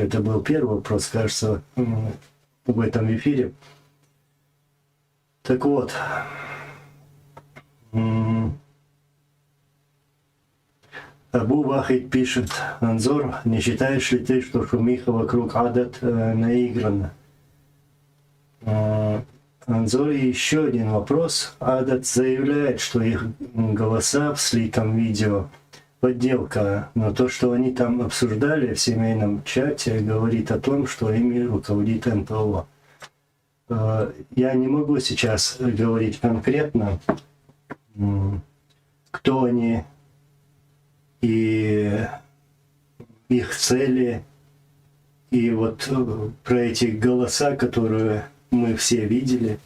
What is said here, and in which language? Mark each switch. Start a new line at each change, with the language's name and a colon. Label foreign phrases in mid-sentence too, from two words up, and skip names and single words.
Russian: Это был первый вопрос, кажется, в этом эфире. Так вот, Абу Вахид пишет: Анзор, не считаешь ли ты, что шумиха вокруг адат наиграна? Анзор, и еще один вопрос. Адат заявляет, что их голоса в слитом видео подделка, но то, что они там обсуждали в семейном чате, говорит о том, что ими руководит НПО. Я не могу сейчас говорить конкретно, кто они и их цели, и вот про эти голоса, которые мы все видели.